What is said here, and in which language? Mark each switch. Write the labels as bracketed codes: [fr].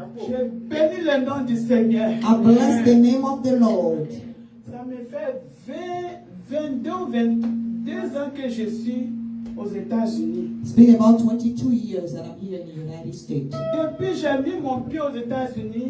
[fr] Je bénis le nom du Seigneur. [en] I bless the name of the Lord. [fr] Ça me fait 22 ans que je suis aux États-Unis. [en] It's been about 22 years that I'm here in the United States. [fr] Depuis que j'ai mis mon pied aux États-Unis,